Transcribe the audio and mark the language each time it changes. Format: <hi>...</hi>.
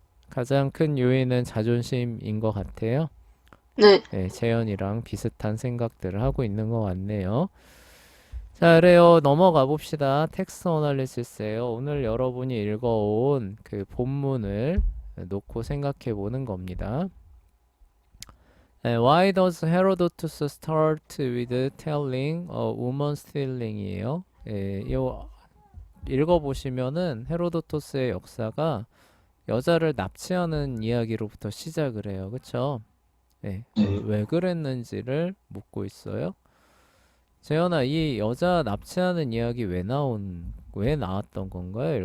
<ko>가장 큰 요인은 자존심인 것 같아요. 네, 네, 재현이랑 비슷한 생각들을 하고 있는 것 같네요. 자, 그래요. 넘어가 봅시다. 텍스트 어널리시스예요. 오늘 여러분이 읽어온 그 본문을 놓고 생각해 보는 겁니다. 네,</ko> <en>Why does Herodotus start with telling a woman's feeling이에요.</en> <ko>예, 요 읽어보시면은 헤로도토스의 역사가 여자를 납치하는 이야기로부터 시작을 해요. 그쵸? 예, 네, 왜 그랬는지를 묻고 있어요. 재현아, 이 여자 납치하는 이야기 왜 나왔던 건가요?</ko>